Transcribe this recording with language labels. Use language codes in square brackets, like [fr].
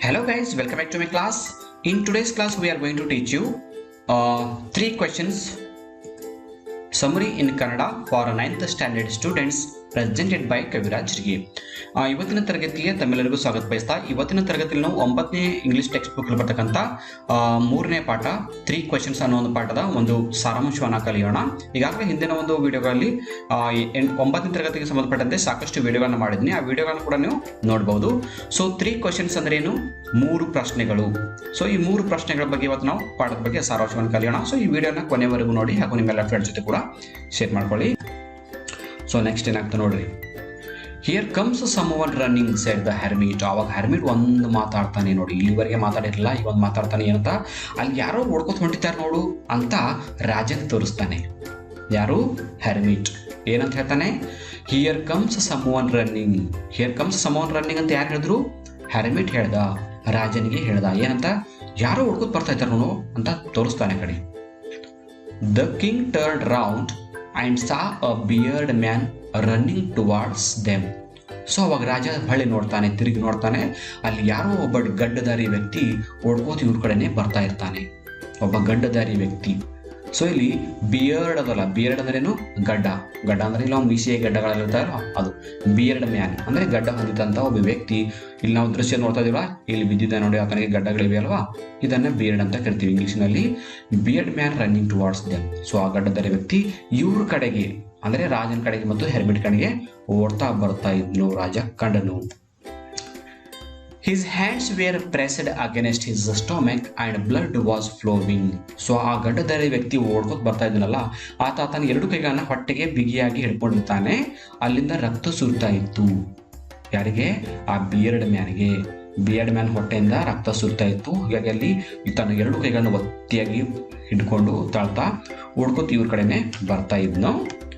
[en] guys, welcome back to my class. In today's class we are going to teach you three questions summary in Kannada for 9th standard students presented by Kaviraj Rigi. [kn] ಇವತ್ತಿನ ತರಗತಿಗೆ ತಮ್ಮೆಲ್ಲರಿಗೂ ಸ್ವಾಗತ ಬಯಸ್ತಾ ಇವತ್ತಿನ ತರಗತಿಯಲ್ಲಿ ನಾವು 9ನೇ English text book ಬರ್ತಕ್ಕಂಥ 3ನೇ ಪಾಠ 3 ಕ್ವೆಶ್ಚನ್ಸ್ ಅನ್ನೋ ಒಂದು ಪಾಠದ ಒಂದು ಸಾರಾಂಶವನ್ನ ಕಲಿಯೋಣ. ಈಗಾಗಲೇ ಹಿಂದಿನ ಒಂದು ವಿಡಿಯೋಗಳಲ್ಲಿ 9ನೇ ತರಗತಿಗೆ ಸಂಬಂಧಪಟ್ಟಂತೆ ಸಾಕಷ್ಟು ವಿಡಿಯೋಗಳನ್ನ ಮಾಡಿದ್ದೀನಿ. ಆ ವಿಡಿಯೋಗಳನ್ನ ಕೂಡ ನೀವು ನೋಡಬಹುದು. ಸೊ 3 ಕ್ವೆಶ್ಚನ್ಸ್ ಅಂದ್ರೆ ಏನು? 3 ಪ್ರಶ್ನೆಗಳು. ಸೊ ಈ 3 ಪ್ರಶ್ನೆಗಳ ಬಗ್ಗೆ ಇವತ್ತು ನಾವು ಪಾಠದ ಬಗ್ಗೆ ಸಾರಾಂಶವನ್ನು ಕಲಿಯೋಣ. ಸೊ ಈ ವಿಡಿಯೋನ ಕೊನೆವರೆಗೂ ನೋಡಿ ಹಾಗೂ ನಿಮ್ಮೆಲ್ಲ ಫ್ರೆಂಡ್ಸ್ ಜೊತೆ ಕೂಡ ಶೇರ್ ಮಾಡ್ಕೊಳ್ಳಿ. ಸೊ ನೆಕ್ಸ್ಟ್ ಏನಾಗ್ತಾ ನೋಡ್ರಿ. [en] Here comes someone running said the hermit. [kn] ಅವಾಗ ಹೆರ್ಮಿಟ್ ಒಂದು ಮಾತಾಡ್ತಾನೆ ನೋಡಿ, ಇಲ್ಲಿವರೆಗೆ ಮಾತಾಡಿರಲಿಲ್ಲ, ಈಗ ಒಂದು ಮಾತಾಡ್ತಾನೆ. ಏನಂತ ಅಲ್ಲಿ ಯಾರೋ ಓಡ್ಕೊತ ಹೊಂಟಿದ್ದಾರೆ ನೋಡು ಅಂತ ರಾಜನ್ ತೋರಿಸ್ತಾನೆ. ಯಾರು? ಹೆರ್ಮಿಟ್. ಏನಂತ ಹೇಳ್ತಾನೆ? [en] Here comes someone running. Here comes someone running [kn] ಅಂತ ಯಾರು ಹೇಳಿದ್ರು? ಹೆರ್ಮಿಟ್ ಹೇಳ್ದ, ರಾಜನಿಗೆ ಹೇಳ್ದ. ಏನಂತ? ಯಾರೋ ಓಡ್ಕೊತ ಬರ್ತಾ ಇದ್ದಾರೆ ನೋಡು ಅಂತ ತೋರಿಸ್ತಾನೆ ಕಡೆ. [en] The king turn round and saw a bearded man running towards them. [kn] So ಅವಾಗ ರಾಜ ಹೊಳ್ಳಿ ನೋಡ್ತಾನೆ, ತಿರುಗಿ ನೋಡ್ತಾನೆ, ಅಲ್ಲಿ ಯಾರೋ ಒಬ್ಬ ಗಡ್ಡಧಾರಿ ವ್ಯಕ್ತಿ ಓಡ್ಕೋತ ಇವ್ರ ಕಡೆನೆ ಬರ್ತಾ ಇರ್ತಾನೆ. ಒಬ್ಬ ಗಡ್ಡಧಾರಿ ವ್ಯಕ್ತಿ. ಸೊ ಇಲ್ಲಿ ಬಿಯರ್ಡ್ ಅದಲ್ಲ, ಬಿಯರ್ಡ್ ಅಂದ್ರೇನು? ಗಡ್ಡ. ಗಡ್ಡ ಅಂದ್ರೆ ಇಲ್ಲ ಮೀಸೆ ಗಡ್ಡಗಳಿರ್ತಾರೋ ಅದು. ಬಿಯರ್ಡ್ ಮ್ಯಾನ್ ಅಂದ್ರೆ ಗಡ್ಡ ಹೊಂದಿದಂತ ಒಬ್ಬ ವ್ಯಕ್ತಿ. ಇಲ್ಲಿ ನಾವು ದೃಶ್ಯ ನೋಡ್ತಾ ಇದೀವಲ್ಲ, ಇಲ್ಲಿ ಬಿದ್ದಿದ್ದ ನೋಡಿ, ಆತನಿಗೆ ಗಡ್ಡಗಳಿವೆ ಅಲ್ವಾ, ಇದನ್ನ ಬಿಯರ್ಡ್ ಅಂತ ಕರಿತೀವಿ ಇಂಗ್ಲಿಷ್ನಲ್ಲಿ. [en] Beard man running towards them. [kn] So ಆ ಗಡ್ಡಧಾರಿ ವ್ಯಕ್ತಿ ಇವ್ರ ಕಡೆಗೆ ಅಂದ್ರೆ ರಾಜನ ಕಡೆಗೆ ಮತ್ತು ಹೆರ್ಮಿಟ್ ಕಡೆಗೆ ಓಡ್ತಾ ಬರ್ತಾ ಇದ್ನು. ರಾಜ ಕಂಡನು. [en] His hands were pressed against his stomach and blood was flowing. [kn] So ಆ ಗಡ್ಡಧಾರಿ ವ್ಯಕ್ತಿ ಓಡ್ಕೋತ ಬರ್ತಾ ಇದ್ದನಲ್ಲ, ಆತನ ಎರಡು ಕೈಗಳನ್ನ ಹೊಟ್ಟೆಗೆ ಬಿಗಿಯಾಗಿ ಹಿಡ್ಕೊಂಡಿರ್ತಾನೆ. ಅಲ್ಲಿಂದ ರಕ್ತ ಸುರ್ತಾ ಇತ್ತು. ಯಾರಿಗೆ? ಆ ಬಿಯರ್ಡ್ ಮ್ಯಾನ್ಗೆ. ಬಿಯರ್ಡ್ ಮ್ಯಾನ್ ಹೊಟ್ಟೆಯಿಂದ ರಕ್ತ ಸುರ್ತಾ ಇತ್ತು. ಹೀಗಾಗಿ ಅಲ್ಲಿ ತನ್ನ ಎರಡು ಕೈಗಳನ್ನ ಒತ್ತಿಯಾಗಿ ಹಿಡ್ಕೊಂಡು ತಾಳ್ತಾ ಓಡ್ಕೋತ ಇವ್ರ ಕಡೆನೆ ಬರ್ತಾ ಇದ್ನು.